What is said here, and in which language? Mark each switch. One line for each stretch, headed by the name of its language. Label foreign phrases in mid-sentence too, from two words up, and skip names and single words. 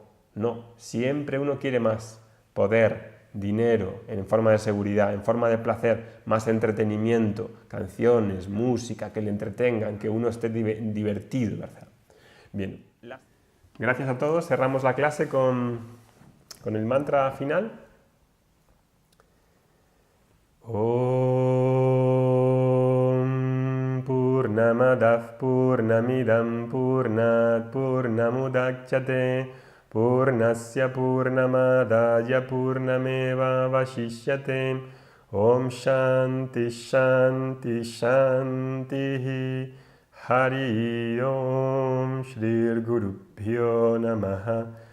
Spanish: No, siempre uno quiere más. Poder, dinero, en forma de seguridad, en forma de placer, más entretenimiento, canciones, música, que le entretengan, que uno esté divertido, ¿verdad? Bien, gracias a todos. Cerramos la clase con el mantra final.
Sanskrit: ॐ पूर्णमदः पूर्णमिदं पूर्णात् पूर्णमुदच्यते पूर्णस्य पूर्णमादाय पूर्णमेव वशिष्यते ॐ शान्तिः शान्तिः शान्तिः हरि ॐ श्री गुरुभ्यो नमः.